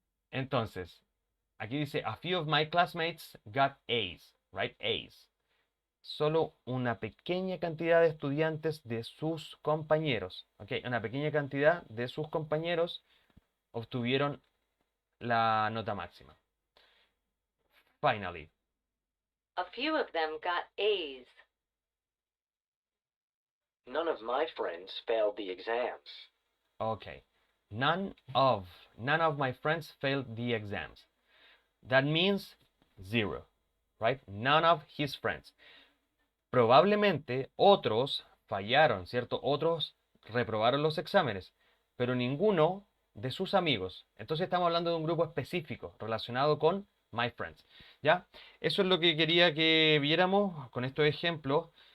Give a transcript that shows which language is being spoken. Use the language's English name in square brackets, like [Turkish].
[Spanish] Entonces, aquí dice, [English] a few of my classmates got A's, right? A's. [Spanish] Solo una pequeña cantidad de estudiantes de sus compañeros, ¿ok? Una pequeña cantidad de sus compañeros obtuvieron la nota máxima. [English] Finally, A few of them got A's. None of my friends failed the exams. okay. None of my friends failed the exams. That means 0, right? None of his friends. [Spanish] Probablemente otros fallaron, ¿cierto? Otros reprobaron los exámenes, pero ninguno de sus amigos. Entonces estamos hablando de un grupo específico relacionado con [English] my friends, [Spanish] ¿ya? Eso es lo que quería que viéramos con estos ejemplos.